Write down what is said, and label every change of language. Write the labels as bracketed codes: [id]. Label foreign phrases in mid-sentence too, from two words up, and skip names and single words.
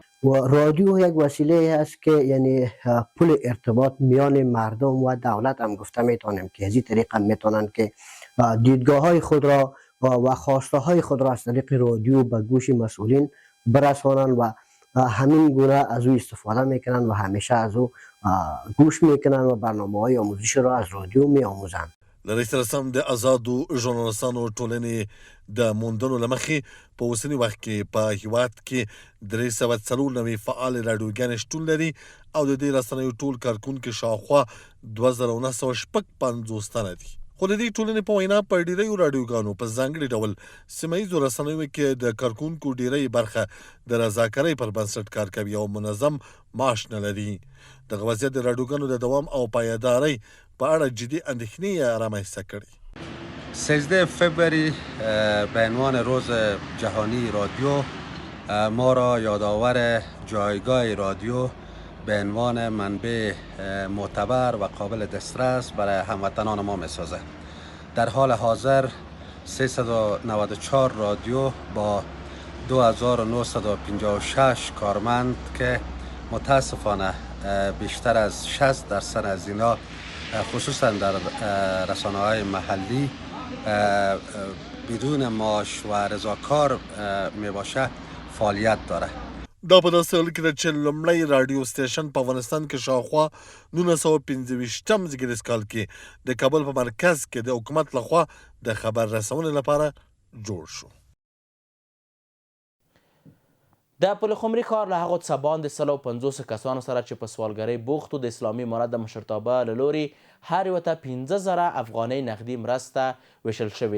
[fa] و رادیو یک وسیله است که یعنی پل ارتباط میان مردم و دولت هم گفته میتونیم که از این طریق هم میتونن که دیدگاه های خود را و خواسته های خود را از طریق رادیو به گوش مسئولین برسانن و همین گونه از او استفاده میکنن و همیشه از او گوش میکنن و برنامه های آموزش را از رادیو میآموزند. [ps] لری سره سم د آزادو ژورنالستانو ټولنې د موندنو له مخې په اوسني وخت کې په هیواد کې 394 فعال راډیوګانې شتون لري او د دې رسنیو ټول کارکونکي شاوخوا 2950 تنه دي. خو د دې ټولنې په وینا په ډیریو راډیوګانو په ځانګړي ډول سیمهییزو رسنیو کې د کارکونکو ډیری برخه د رضاکارۍ پر بنسټ کار کوي او منظم معاش نه لري. دغه وضعیت د راډیوګانو د دوام او پایدارۍ په اړه جدي اندېښنې رامنځته کړي. [fa] 13 فوریه به عنوان روز جهانی رادیو ما را یادآور جایگاه رادیو به عنوان منبع معتبر و قابل دسترس برای هموطنان ما می‌سازد. در حال حاضر 394 رادیو با 2956 کارمند که متاسفانه بیشتر از 60% از اینا خصوصا در رسانه‌های محلی بدون معاش و رضاکار میباشه فعالیت داره. [ps] دا په داسې حال کې ده چې لومړی راډیو سټیشن په افغانستان کې شاوخوا 1925 زیږدیز کال کې د کابل په مرکز کې د حکومت لخوا د خبر رسونې لپاره جوړ شو. د پلخمري ښار له هغو څخه باندې 150 کسانو سره چې په سوالګرۍ بوختو د اسلامي امارت د مشرتابه له لوري هر یوه ته 15,000 افغانۍ نغدي مرسته ویشل شوې.